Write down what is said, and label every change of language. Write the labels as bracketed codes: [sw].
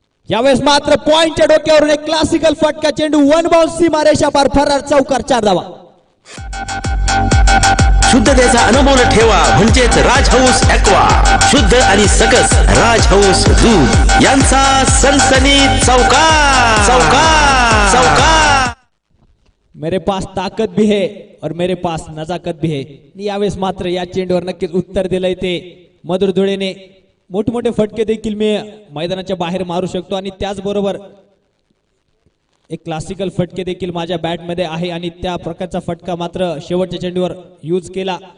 [mr] यावेळेस मात्र पॉइंटच्या डोक्यावरून एक क्लासिकल फटका चेंडू. 1 बाउन्स सीमारेषा पार फरार चौकार 4 धावा. शुद्धतेचा अनुभव ठेवा म्हणजेच राज हाऊस ॲक्वा. शुद्ध आणि सकस राज हाऊस दूध यांचा सनसनीत चौकार चौकार चौकार. [hi] मेरे पास ताकत भी है और मेरे पास नजाकत भी है. [mr] यावेळेस मात्र या चेंडूवर नक्कीच उत्तर दिलंय ते मधुर धुळेने. मोठमोठे फटके देखील मी मैदानाच्या बाहेर मारू शकतो आणि त्याचबरोबर एक क्लासिकल फटके देखील माझ्या बॅटमध्ये आहे आणि त्या प्रकारचा फटका मात्र शेवटच्या चेंडूवर यूज केला.